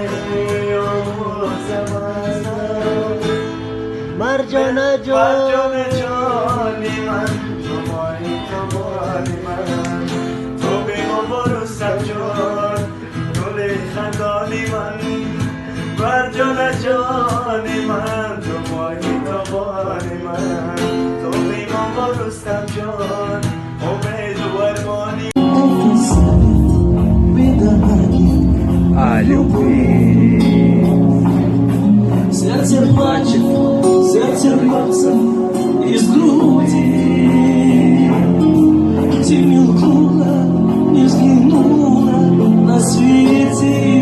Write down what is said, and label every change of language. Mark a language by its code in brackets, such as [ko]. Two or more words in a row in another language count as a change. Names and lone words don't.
[fa] مرجان جانی من تو مایی تو بانی من تو بیمون برو سجان گل خندانی من مرجان جانی من تو مایی تو بانی من تو بیمون برو سجان امید و ارمانی [ru] А любви сердце плачет, сердце рвется из груди. Ты мелькнула, не взглянула на свете.